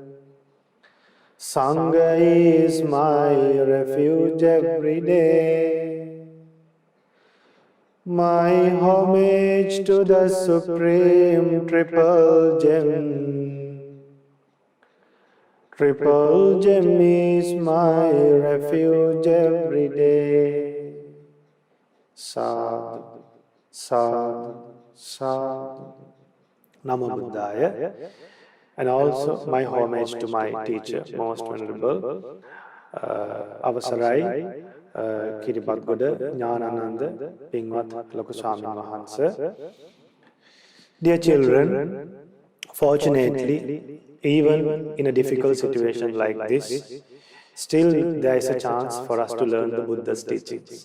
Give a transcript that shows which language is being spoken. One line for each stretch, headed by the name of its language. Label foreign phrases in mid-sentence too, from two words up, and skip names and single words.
English: Sangha is my refuge every day. My homage to the Supreme Triple Gem. Triple Gem is my refuge every day.
Pali: Sadhu, sadhu, sadhu. Namo Buddhaya.
English: And also my homage to my teacher, most venerable, Avasarai, Kiribadgoda, Jnanananda, Pingvat, Loku Swamin Wahanse. Dear children, fortunately, even in a difficult situation like this, still there is a chance for us to learn the Buddha's teachings.